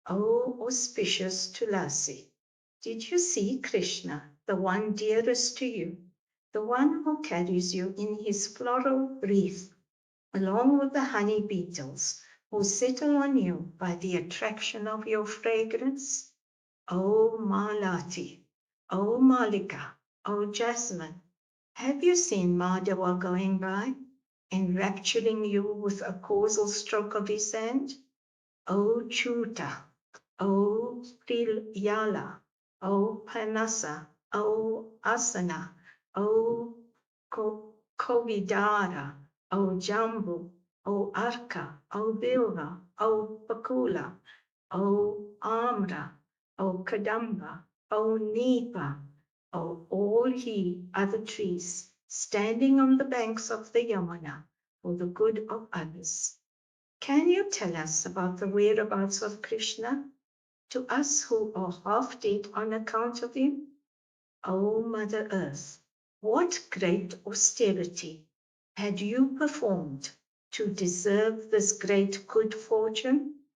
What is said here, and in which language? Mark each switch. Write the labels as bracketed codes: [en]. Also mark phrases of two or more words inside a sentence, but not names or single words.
[en] O auspicious Tulasi, did you see Krishna, the one dearest to you, the one who carries you in his floral wreath, along with the honey beetles who settle on you by the attraction of your fragrance? O Malati, O Malika, O Jasmine, have you seen Madhava going by, enrapturing you with a causal stroke of his hand? O Chuta, O Prilyala, O Panasa, O Asana, O Kovidara, O Jambu, O Arka, O Bilva, O Pakula, O Amra, O Kadamba, O Nipa, O all ye other trees standing on the banks of the Yamuna for the good of others. Can you tell us about the whereabouts of Krishna to us who are half dead on account of him? O Mother Earth, what great austerity had you performed to deserve this great good fortune?